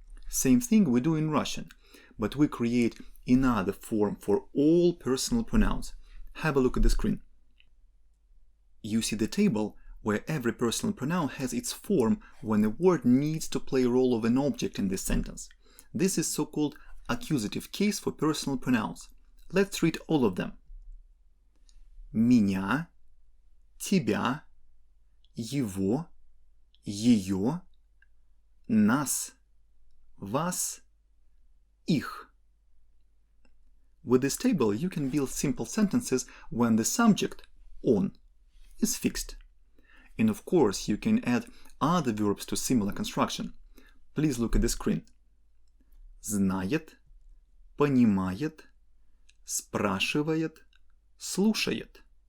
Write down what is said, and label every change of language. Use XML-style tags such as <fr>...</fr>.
<en>Same thing we do in Russian, but we create another form for all personal pronouns. Have a look at the screen. You see the table where every personal pronoun has its form when a word needs to play a role of an object in this sentence. This is so-called accusative case for personal pronouns. Let's read all of them.</en> <ru>Меня, тебя, его, ее, нас, вас, их.</ru> <en>With this table, you can build simple sentences when the subject, on, is fixed. And of course, you can add other verbs to similar construction. Please look at the screen.</en> <ru>Знает, понимает, спрашивает, слушает.</ru>